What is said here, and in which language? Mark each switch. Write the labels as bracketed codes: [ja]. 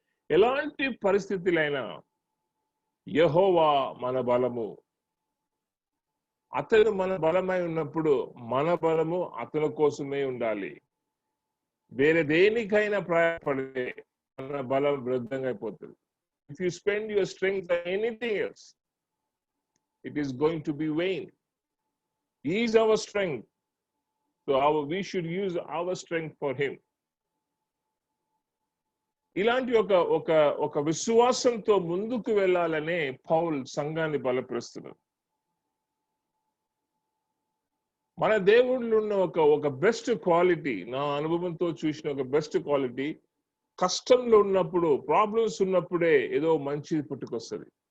[te] ఎలాంటి పరిస్థితులైనా యెహోవా మన బలము. అతను మన బలమై ఉన్నప్పుడు మన బలము అతని కోసమే ఉండాలి. వేరే దేనికైనా ప్రయాసపడితే మన బలం వృద్ధంగా అయిపోతుంది. [en] If you spend your strength on anything else, it is going to be vain. He is our strength. So we should use our strength for him. [te] ఇలాంటి ఒక విశ్వాసంతో ముందుకు వెళ్ళాలనే పౌల్ సంఘాన్ని బలపరుస్తున్నాడు. మన దేవుళ్ళు ఉన్న ఒక బెస్ట్ క్వాలిటీ, నా అనుభవంతో చూసిన ఒక బెస్ట్ క్వాలిటీ, కష్టంలో ఉన్నప్పుడు, ప్రాబ్లమ్స్ ఉన్నప్పుడే ఏదో మంచిది పుట్టుకొస్తుంది.